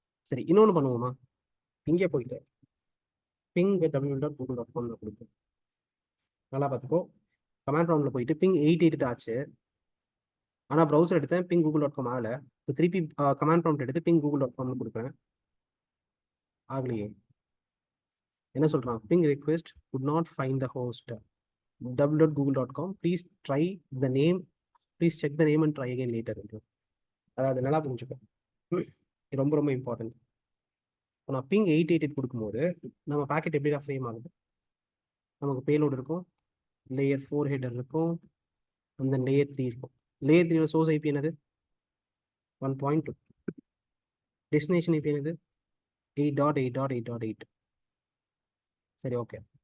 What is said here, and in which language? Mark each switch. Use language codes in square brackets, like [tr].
[ta] சரி, இன்னொன்று பண்ணுவோமா, இங்கே போயிட்டு பிங் www.google.com கொடுப்போம். நல்லா பார்த்துக்கோ, கமாண்ட் ப்ராம்ப்ட்ல போயிட்டு பிங் 8.8 ஆச்சு. ஆனால் ப்ரௌசர் எடுத்தேன், பிங் google.com ஆகலை. இப்போ திருப்பி கமாண்ட் ப்ராம்ப்ட் எடுத்து பிங் google.com கொடுக்குறேன், ஆகலையே. என்ன சொல்கிறான், ping request [en] could not find the host www.google.com, please try the name, please check the name and try again later. [ta] அதாவது நல்லா புரிஞ்சுக்கோ, ரொம்ப ரொம்ப இம்பார்ட்டன்ட். இப்போ நான் பிங் 8.8 கொடுக்கும்போது நம்ம பேக்கெட் எப்படி தான் ஃப்ரேம் ஆகுது, நமக்கு பேலோடு இருக்கும், லேயர் 4 ஹெடர் இருக்கும், அந்த லேயர் 3 இருக்கும். லேயர் 3 சோர்ஸ் ஐபி என்னது 1.2, டெஸ்டினேஷன் ஐபி என்னது 8.8.8.8. சரி, ஓகே.